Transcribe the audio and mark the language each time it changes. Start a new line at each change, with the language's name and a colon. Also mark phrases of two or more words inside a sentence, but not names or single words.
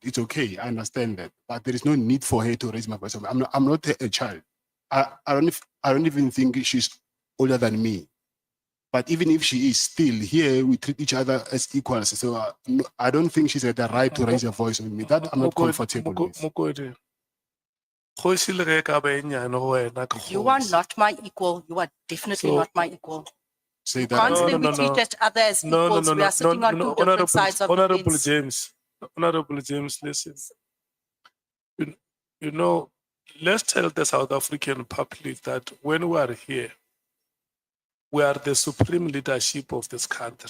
English: It's okay, I understand that, but there is no need for her to raise my voice. I'm not a child. I don't even think she's older than me. But even if she is, still here we treat each other as equals. So I don't think she's at the right to raise a voice on me. That I'm not comfortable with. Mokodi.
Northern Sotho: Kgosi le ge ka ba e nyane go wena ke
English: You are
Northern Sotho: kgosi.
English: not my equal. You are definitely So- not my equal. Say You that. can't say No, we no, treat no. each other as equals. We are sitting on two different sides of the Honorable fence. James, Honorable James, listen. You know, let's tell the South African public that when we are here, we are the supreme leadership of this country.